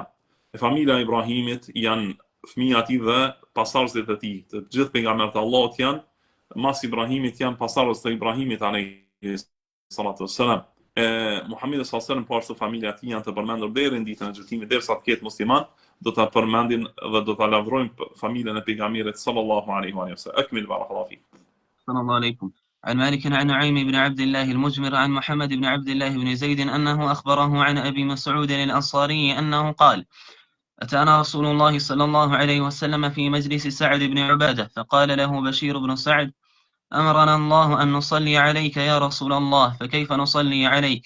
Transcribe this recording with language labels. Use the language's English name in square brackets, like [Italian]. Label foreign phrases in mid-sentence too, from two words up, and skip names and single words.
[Albanian] E familja e Ibrahimit janë fëmijët e dhe pasardhësit e tij. Të gjithë pejgamberët e Allahut janë mas Ibrahimit, janë pasardhës të Ibrahimit [Arabic] عليه الصلاة والسلام. [Albanian] Muhamedi [Arabic] صلى الله عليه وسلم, [Albanian] po ashtu familja e tij janë të përmendur deri në ditën e gjykimit, derisa të ketë musliman, do ta përmendin dhe do ta lavdrojmë familjen e pejgamberit [Arabic] صلى الله عليه وسلم. أكمل بارك الله فيك. صلى الله عليكم. عن مالك عن نعيم بن عبد الله المجمر عن محمد بن عبد الله بن زيد أنه أخبره عن أبي مسعود الأنصاري أنه قال: أتانا رسول الله صلى الله عليه وسلم في مجلس سعد بن عبادة فقال له بشير بن سعد: أمرنا الله أن نصلي عليك يا رسول الله، فكيف نصلي عليك؟